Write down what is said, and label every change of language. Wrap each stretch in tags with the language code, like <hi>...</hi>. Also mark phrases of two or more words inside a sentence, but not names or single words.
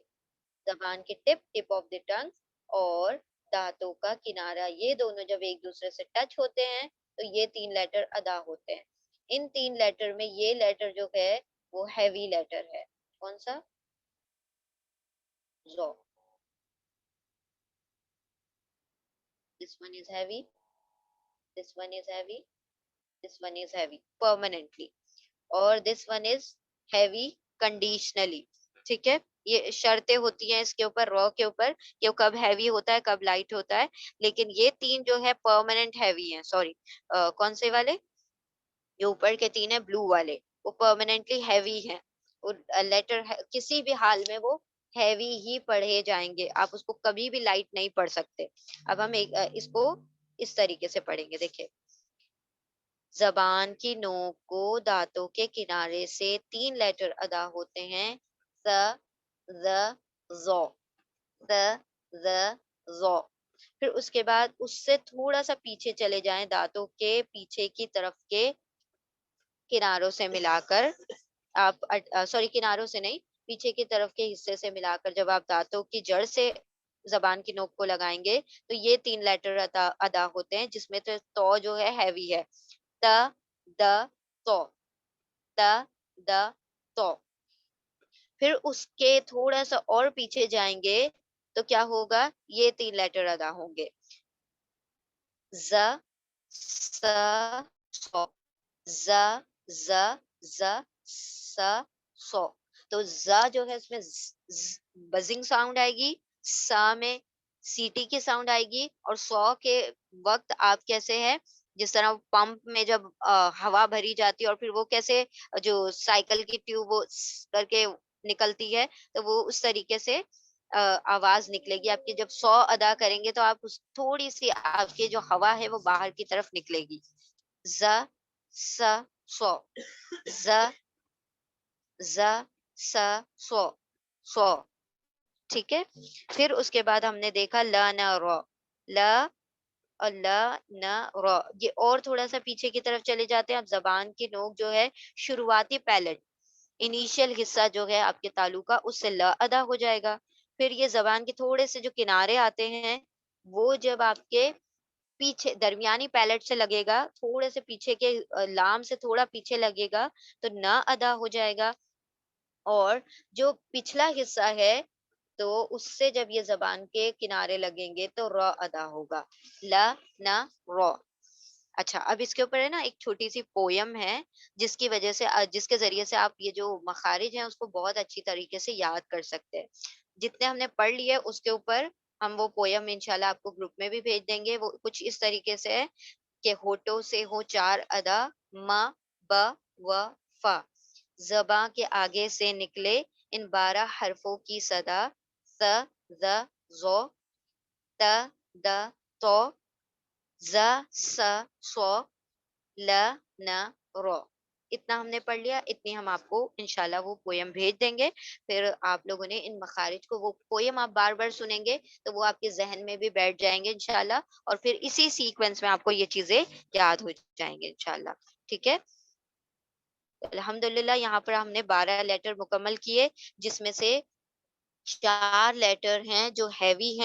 <ur>زبان کی</ur> <en>tip of the tongue</en> <ur>اور دانتوں کا کنارہ, یہ دونوں جب ایک دوسرے سے ٹچ ہوتے ہیں تو یہ تین لیٹر ادا ہوتے ہیں. ان تین لیٹر میں یہ لیٹر جو ہے وہ</ur> <en>heavy letter</en> <ur>ہے. کون سا؟ زو.</ur> <en>this one is heavy, this one is heavy, this one is heavy permanently, اور this one is heavy conditionally.</en> <ur>ٹھیک ہے. یہ شرطیں ہوتی ہیں اس کے اوپر, رو کے اوپر, کہ وہ کب ہیوی ہوتا ہے کب لائٹ ہوتا ہے. لیکن یہ تین جو ہے</ur> <en>permanent heavy</en> <ur>ہیں. سوری, کون سے والے, یہ اوپر کے تین ہیں بلو والے, وہ</ur> <en>permanently heavy</en> <ur>ہیں. لیٹر کسی بھی حال میں وہ ہیوی ہی پڑھے جائیں گے, آپ اس کو کبھی بھی لائٹ نہیں پڑھ سکتے. اب ہم اس کو اس طریقے سے پڑھیں گے. دیکھیں, زبان کی نوک کو دانتوں کے کنارے سے تین لیٹر ادا ہوتے ہیں, س ز زو, س ز زو. پھر اس کے بعد اس سے تھوڑا سا پیچھے چلے جائیں, دانتوں کے پیچھے کی طرف کے کناروں سے ملا کر آپ, سوری کناروں سے نہیں, پیچھے کی طرف کے حصے سے ملا کر جب آپ دانتوں کی جڑ سے زبان کی نوک کو لگائیں گے تو یہ تین لیٹر ادا ہوتے ہیں, جس میں تو جو ہے ہیوی ہے, ت د تو, ت د تو. پھر اس کے تھوڑا سا اور پیچھے جائیں گے تو کیا ہوگا, یہ تین لیٹر ادا ہوں گے, ز س سو, ز ز ز س سو. تو ز جو ہے اس میں</ur> <en>buzzing sound</en> <ur>آئے گی, سا میں سیٹی کی ساؤنڈ آئے گی، اور سو کے وقت آپ کیسے ہے، جس طرح پمپ میں جب ہوا بھری جاتی ہے اور پھر وہ کیسے جو سائیکل کی ٹیوب وہ کر کے نکلتی ہے، تو وہ اس طریقے سے آواز نکلے گی آپ کی. جب سو ادا کریں گے تو آپ اس تھوڑی سی آپ کی جو ہوا ہے وہ باہر کی طرف نکلے گی. ز س سو، ز ز س سو، سو. ٹھیک ہے. پھر اس کے بعد ہم نے دیکھا ل ن رو، ل اور ل ن رو. یہ اور تھوڑا سا پیچھے کی طرف چلے جاتے ہیں. اب زبان کی نوک جو ہے، شروعاتی پیلٹ، انیشیل حصہ جو ہے آپ کے تالو کا، اس سے ل ادا ہو جائے گا. پھر یہ زبان کے تھوڑے سے جو کنارے آتے ہیں، وہ جب آپ کے پیچھے درمیانی پیلٹ سے لگے گا، تھوڑے سے پیچھے کے لام سے تھوڑا پیچھے لگے گا، تو نہ ادا ہو جائے گا. اور جو پچھلا حصہ ہے، تو اس سے جب یہ زبان کے کنارے لگیں گے تو رو ادا ہوگا. ل ن رو. اچھا، اب اس کے اوپر ہے نا ایک چھوٹی سی پویم ہے، جس کی وجہ سے جس کے ذریعے سے آپ یہ جو مخارج ہیں اس کو بہت اچھی طریقے سے یاد کر سکتے ہیں. جتنے ہم نے پڑھ لیے اس کے اوپر ہم وہ پویم انشاءاللہ آپ کو گروپ میں بھی بھیج دیں گے. وہ کچھ اس طریقے سے ہے کہ ہونٹوں سے ہو چار ادا، م ب و ف، زباں کے آگے سے نکلے ان 12 حرفوں کی صدا، س ز زو، ت د تو، ز س سو، ل ن رو. اتنا ہم نے پڑھ لیا. اتنی ہم آپ کو انشاءاللہ وہ پویم بھیج دیں گے. پھر آپ لوگوں نے ان مخارج کو، وہ پویم آپ بار بار سنیں گے تو وہ آپ کے ذہن میں بھی بیٹھ جائیں گے انشاءاللہ، اور پھر اسی سیکوینس میں آپ کو یہ چیزیں یاد ہو جائیں گے انشاءاللہ. ٹھیک ہے. الحمدللہ یہاں پر ہم نے 12 لیٹر مکمل کیے، جس میں سے 4 لیٹر ہیں جو ہیوی ہیں.</ur>